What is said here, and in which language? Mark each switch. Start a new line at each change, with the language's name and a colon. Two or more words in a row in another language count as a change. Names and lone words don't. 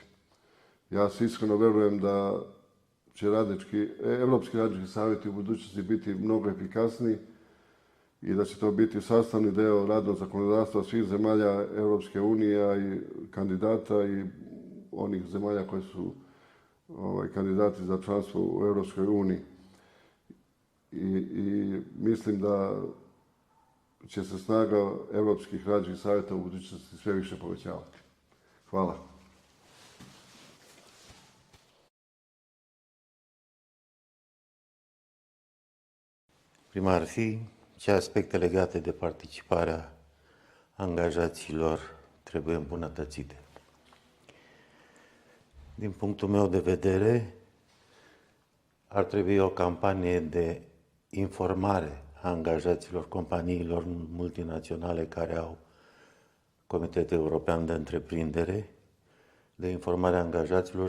Serbian: Ja se iskreno verujem da će Evropski radnički savjeti u budućnosti biti mnogo efikasniji i da će to biti sastavni deo radnog zakonodavstva svih zemalja Europske unije i kandidata i onih zemalja koji su kandidati za članstvo u Europskoj uniji. I mislim da će se snaga Evropskih radničkih savjeta u budućnosti sve više povećavati. Hvala.
Romanian: Prima ar fi ce aspecte legate de participarea angajaților trebuie îmbunătățite. Din punctul meu de vedere, ar trebui o campanie de informare a angajaților companiilor multinaționale care au Comitetul European de Întreprindere, de informare a angajaților.